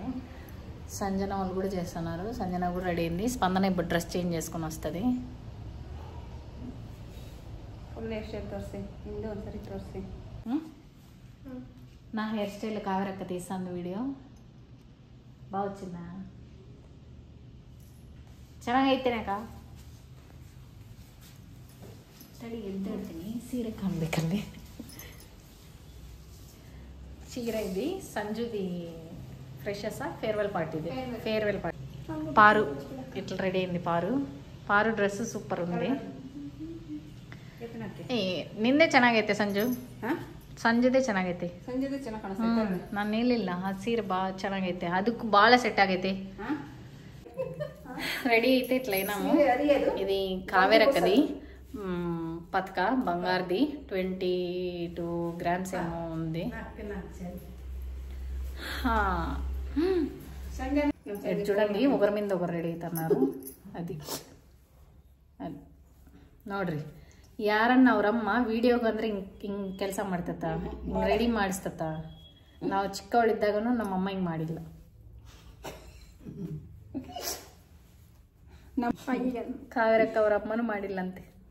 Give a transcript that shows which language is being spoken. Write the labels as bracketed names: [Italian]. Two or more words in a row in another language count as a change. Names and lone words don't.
[Telugu] సంజన వాళ్ళు కూడా చేస్తున్నారు. సంజన కూడా రెడీ అయింది. స్పందన ఇప్పుడు [English] dress change [Telugu] చేసుకొని వస్తుంది. నా [English] hair style [Telugu] కావ్యక్క తీస్తాను వీడియో. బాగా వచ్చిందా? [Kannada] ಚೆನ್ನಾಗೈತೇನಕ್ಕ? ತಡಿ ಎದ್ದೇಳ್ತೀನಿ. ಸೀರೆ ಕಾಣ್ಬೇಕಲ್ಲಿ. [Telugu] ಸೀರೆ ఇది సంజుది ఫ్రెషర్సా ఫేర్వెల్ పార్టీది. [English] farewell party. [Telugu] పారు ఇట్లా రెడీ అయింది. పారు [English] dress super [Telugu] ఉంది. [Kannada] ನಿಂದೆ ಚೆನ್ನಾಗೈತೆ ಸಂಜು. ಸಂಜುದೇ ಚೆನ್ನಾಗೈತೆ. ನಾನು ಹೇಳಿಲ್ಲ ಆ ಸೀರೆ ಭಾಳ ಚೆನ್ನಾಗೈತೆ. ಅದಕ್ಕೂ ಭಾಳ ಸೆಟ್ ಆಗೈತೆ. [Telugu] రెడీ అయితే ఇట్లయినాము. ఇది కావ్యరక్కది పతక బంగారుది 22 grams ఏమో ఉంది. చూడండి ఒకరి మీద ఒకరు రెడీ అవుతున్నారు. [Kannada] అది ನೋಡ್ರಿ ಯಾರನ್ನ ಅವರಮ್ಮ ವಿಡಿಯೋಗೆ ಅಂದ್ರೆ ಹಿಂಗೆ ಕೆಲಸ ಮಾಡ್ತತ್ತ, ಹಿಂಗೆ ರೆಡಿ ಮಾಡಿಸ್ತತ್ತ. ನಾವು ಚಿಕ್ಕವಳಿದ್ದಾಗನು ನಮ್ಮಮ್ಮ ಹಿಂಗೆ ಮಾಡಿಲ್ಲ. ಕಾವ್ಯರಕ್ಕ ಅವ್ರ ಅಮ್ಮನೂ ಮಾಡಿಲ್ಲಂತೆ.